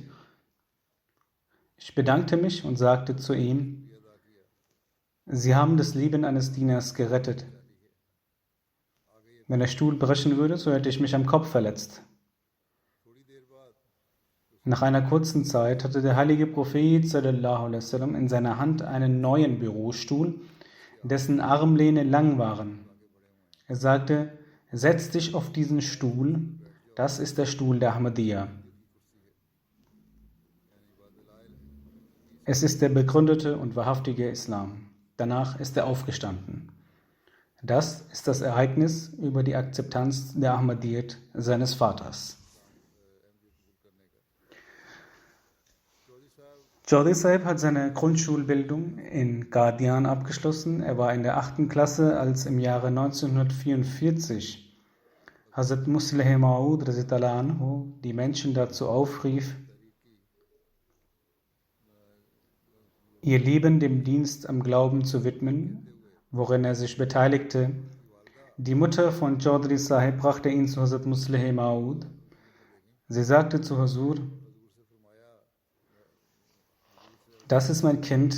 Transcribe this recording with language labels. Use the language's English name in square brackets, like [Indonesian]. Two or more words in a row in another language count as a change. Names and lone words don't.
[German] Ich bedankte mich und sagte zu ihm: Sie haben das Leben eines Dieners gerettet. Wenn der Stuhl brechen würde, so hätte ich mich am Kopf verletzt. Nach einer kurzen Zeit hatte der heilige Prophet [Arabic] صلى الله عليه وسلم [German] in seiner Hand einen neuen Bürostuhl, dessen Armlehne lang waren. Er sagte: Setz dich auf diesen Stuhl, das ist der Stuhl der Ahmadiyya. Es ist der begründete und wahrhaftige Islam. Danach ist er aufgestanden. Das ist das Ereignis über die Akzeptanz der Ahmadiyyat seines Vaters. Chaudhry Sahib hat seine Grundschulbildung in Qadian abgeschlossen. Er war in der 8. Klasse, als im Jahre 1944 Hazrat Musleh Maud [Arabic] رضي الله عنه [German] die Menschen dazu aufrief, ihr Leben dem Dienst am Glauben zu widmen, worin er sich beteiligte. Die Mutter von Chaudhry Sahib brachte ihn zu Hazrat Musleh Maud. Sie sagte zu Huzur: Das ist mein Kind.